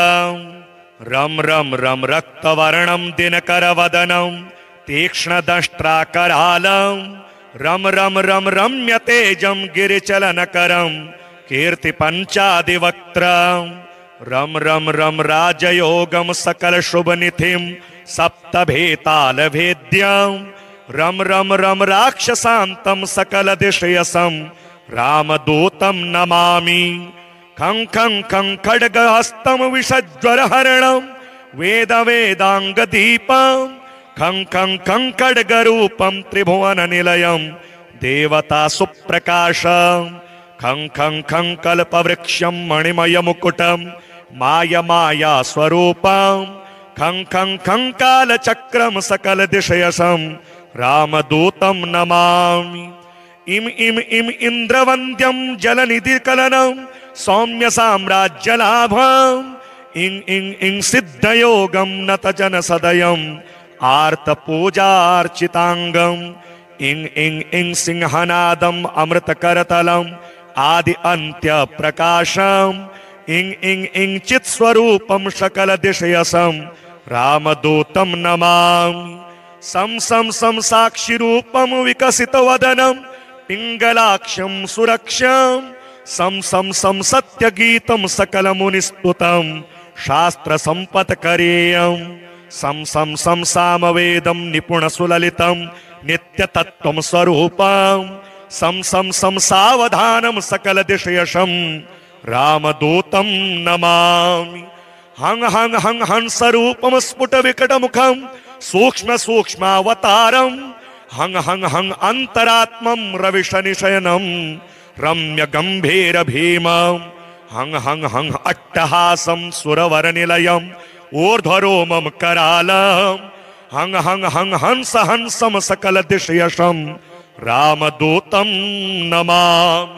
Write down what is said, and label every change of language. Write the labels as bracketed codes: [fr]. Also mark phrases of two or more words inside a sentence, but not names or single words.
[sa] रम रम रम रक्तवर्णं दिनकरवदनं तीक्ष्णदंष्ट्राकरालं रम रम रम रम्यतेजं गिरिचलनकरं कीर्तिपञ्चादिवक्त्रं रम रम रम राजयोगं सकल शुभनिधिं सप्तभेतालभेद्यं रम रम रम राक्षसान्तं सकल दिशयसं रामदूतं नमामि। खं खं खं खड्गहस्तं विषज्वरहरणं वेद वेदांगदीपं खं खं खं खड्गरूपं त्रिभुवननिलयं देवता सुप्रकाशं खं खं खं कल्पवृक्षं मणिमयमुकुटं माया स्वरूपं खं खं खं कालचक्रं सकल दिशयसं रामदूतं नमामि। इम इम इम इंद्रवन्द्यं जलनिधिकलनं सौम्य साम्राज्यलाभं इं इं इं सिद्धयोगं नतजनसदयं आर्तपूजार्चितांगं इं इं इं सिंहनादं अमृतकरतलं आदि अंत्य प्रकाशं इं इं इं चित्स्वरूपं सकल दिशयसं रामदूतं नमामि। सं सं सं साक्षिरूपं विकसितवदनं पिंगलाक्षं सुरक्षं सं सं सं सत्यगीतं सकलमुनिस्तुतं शास्त्रसम्पत्करेयं सं सं सं सामवेदं निपुणसुललितं नित्यतत्त्वं स्वरूपं सं सं सं सावधानं सकलदिशयशं रामदूतं नमामि। हं हं हं हंसरूपं स्फुटविकटमुखं सूक्ष्म सूक्ष्मावतारं हं हं हं अंतरात्मं रविशनिशयनं रम्य गंभीर भीमं हं हं हं अट्टहासं सुरवरनिलयं ऊर्ध्वरोमं करालं हं हं हं हंस हंसं सकल दिशयशं रामदूतं नमामि।